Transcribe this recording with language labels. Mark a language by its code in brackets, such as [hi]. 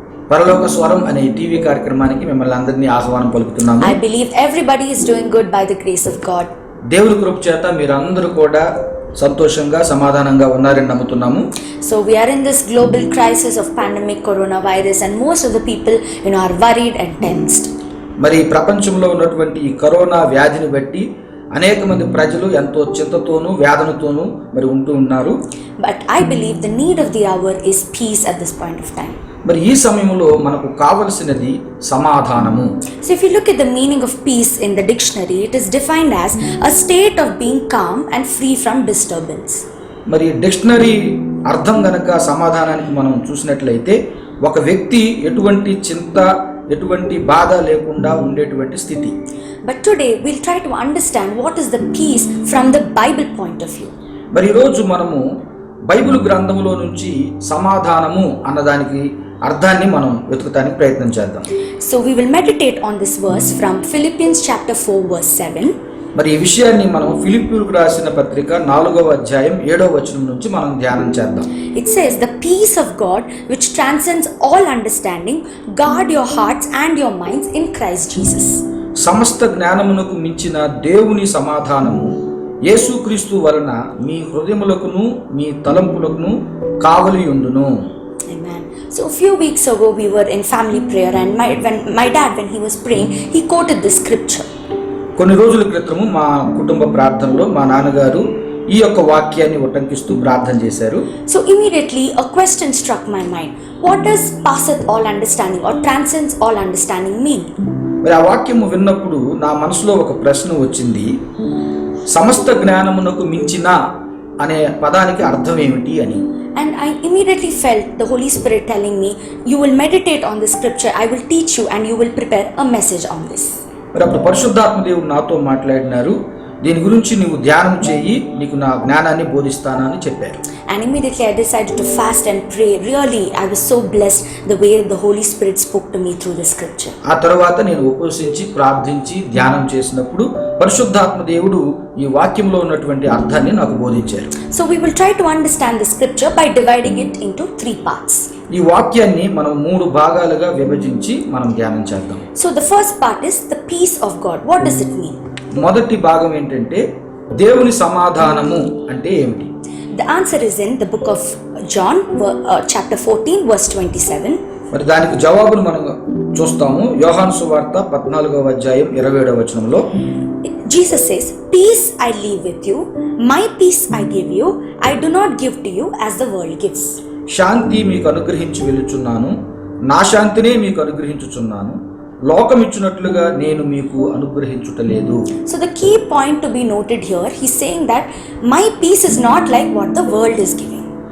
[te] పరలోక స్వరం అనే టీవీ కార్యక్రమానికి మిమ్మల్ని అందరినీ ఆహ్వానం పలుకుతున్నాము. [en] I believe everybody is doing good by the grace of God. [te] దేవుని కృప చేత మీరందరూ కూడా సంతోషంగా సమాధానంగా ఉన్నారని నమ్ముతున్నాము. [en] So we are in this global crisis of pandemic coronavirus and most of the people are worried and tensed. [te] మరి ప్రపంచంలో ఉన్నటువంటి ఈ కరోనా వ్యాధిని బట్టి అనేక మంది ప్రజలు ఎంతో చింతతోనూ వేదనతోనూ మరి ఉంటూ ఉన్నారు. [en] But I believe the need of the hour is peace at this point of time. [te] మరి ఈ సమయంలో మనకు కావలసినది సమాధానము. [en] So if you look at the meaning of peace in the dictionary, it is defined as a state of being calm and free from disturbance. [te] మరి dictionary అర్థం గనక సమాధానానికి మనం చూసినట్లయితే ఒక వ్యక్తి ఎటువంటి చింత ఎటువంటి బాధ లేకుండా ఉండేటువంటి స్థితి. [en] But today we'll try to understand what is the peace from the Bible point of view. [te] మరి ఈరోజు మనము బైబిల్ గ్రంథంలో నుంచి సమాధానము అన్నదానికి అర్థాన్ని మనం వెతుకుతానికి ప్రయత్నం చేద్దాం. [en] So we will meditate on this verse from Philippians chapter 4 verse 7. [te] మరి ఈ విషయాన్ని మనం ఫిలిప్పీయులకు రాసిన పత్రిక 4వ అధ్యాయం 7వ వచనం నుంచి మనం ధ్యానం చేద్దాం. [en] It says, "The peace of God which transcends all understanding, guard your hearts and your minds in Christ Jesus." [te] సమస్త జ్ఞానమునకు మించిన దేవుని సమాధానము యేసుక్రీస్తు వలన మీ హృదయములకును మీ తలంపులకును కావలి ఉండును. [en] Amen. So a few weeks ago we were in family prayer and my dad when he was praying, he quoted this scripture. [te] కొన్ని రోజుల క్రితము మా కుటుంబ ప్రార్థనలో మా నాన్నగారు ఈ యొక్క వాక్యాన్ని ఉటంకిస్తూ ప్రార్థన చేశారు. [en] So immediately a question struck my mind. What does passeth all understanding or transcends all understanding mean? [te] మరి ఆ వాక్యము విన్నప్పుడు నా మనసులో ఒక ప్రశ్న వచ్చింది, సమస్త జ్ఞానమునకు మించిన అనే పదానికి అర్థం ఏమిటి అని. [en] And I immediately felt the Holy Spirit telling me, you will meditate on this scripture, I will teach you and you will prepare a message on this. [te] మరి అప్పుడు పరిశుద్ధాత్మ దేవుడు నాతో మాట్లాడినారు, దీని గురించి నీవు ధ్యానం చేయి, నీకు నా జ్ఞానాన్ని బోధిస్తానని చెప్పారు. [en] And immediately I decided to fast and pray. Really, I was so blessed the way the Holy Spirit spoke to me through the scripture. [te] ఆ తర్వాత నేను ఉపవసించి ప్రార్థించి ధ్యానం చేసినప్పుడు పరిశుద్ధాత్మ దేవుడు ఈ వాక్యంలో ఉన్నటువంటి అర్థాన్ని నాకు బోధించారు. [en] So we will try to understand the scripture by dividing it into 3 parts. [te] ఈ వాక్యాన్ని మనం 3 భాగాలుగా విభజించి మనం ధ్యానం చేద్దాం. [en] So the first part is the peace of God. What does it mean? [te] మొదటి భాగం ఏంటంటే దేవుని సమాధానము అంటే ఏమిటి? [en] The answer is in the book of John, chapter 14, verse 27. [te] మరి దానికి జవాబును మనం చూస్తాము. యోహాను సువార్త 14వ అధ్యాయం 27వ వచనంలో [en] Jesus says, peace I leave with you, my peace I give you, I do not give to you as the world gives. [te] శాంతి మీకు అనుగ్రహించి వెలుచున్నాను, నా శాంతినే మీకు అనుగ్రహించుచున్నాను, లోకం ఇచ్చినట్లుగా నేను మీకు అనుగ్రహించుటలేదు. [en] So the key point to be noted here, he's saying that my peace is not like what the world is giving.